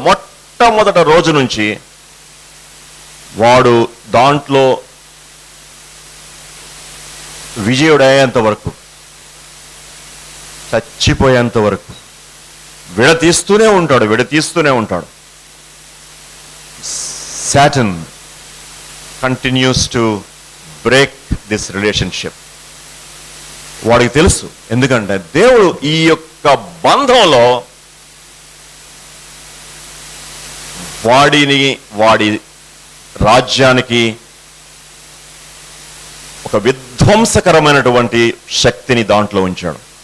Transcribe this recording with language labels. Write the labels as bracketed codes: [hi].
[te] మొట్టమొదటి రోజు నుంచి వాడు దాంట్లో విజయుడయ్యేంత వరకు, చచ్చిపోయేంత వరకు విడతీస్తూనే ఉంటాడు. [en] Satan continues to break this relationship. [te] వాడికి తెలుసు, ఎందుకంటే దేవుడు ఈ యొక్క బంధంలో వాడి రాజ్యానికి ఒక విధ్వంసకరమైనటువంటి శక్తిని దాంట్లో ఉంచాడు.